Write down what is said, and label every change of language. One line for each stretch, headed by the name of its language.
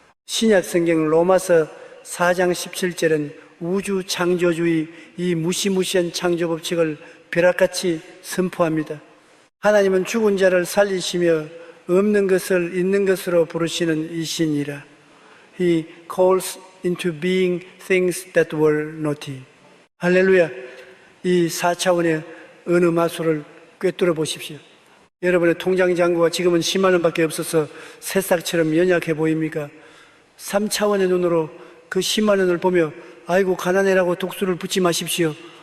Korean: 신약 성경 로마서 4장 17절은 우주 창조주의 이 무시무시한 창조 법칙을 벼락같이 선포합니다. 하나님은 죽은 자를 살리시며 없는 것을 있는 것으로 부르시는 이신이라.
English: He calls into being things that were not.
Korean: 할렐루야. 이 4차원의 어느 마술을 꿰뚫어 보십시오. 여러분의 통장 잔고가 지금은 10만 원밖에 없어서 새싹처럼 연약해 보입니까? 3차원의 눈으로 그 10만 원을 보며 아이고 가난해라고 독수를 붙지 마십시오.